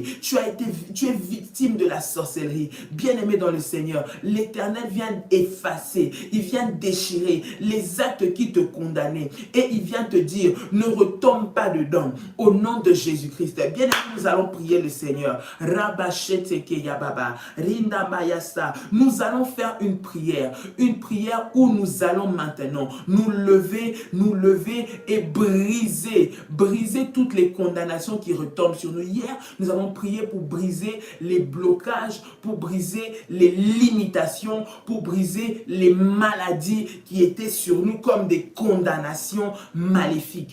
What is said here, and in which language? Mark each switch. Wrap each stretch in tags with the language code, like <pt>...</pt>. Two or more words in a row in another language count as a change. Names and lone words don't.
<fr>Tu es victime de la sorcellerie. Bien-aimé dans le Seigneur, l'Éternel vient effacer. Il vient déchirer les actes qui te condamnaient. Et il vient te dire, ne retombe pas dedans. Au nom de Jésus-Christ. Bien-aimé, nous allons prier le Seigneur. Rabacheteke yababa. Rinda mayasa. Nous allons faire une prière où nous allons maintenant nous lever et briser toutes les condamnations qui retombent sur nous. Hier, nous avons prié pour briser les blocages, pour briser les limitations, pour briser les maladies qui étaient sur nous comme des condamnations maléfiques.</fr>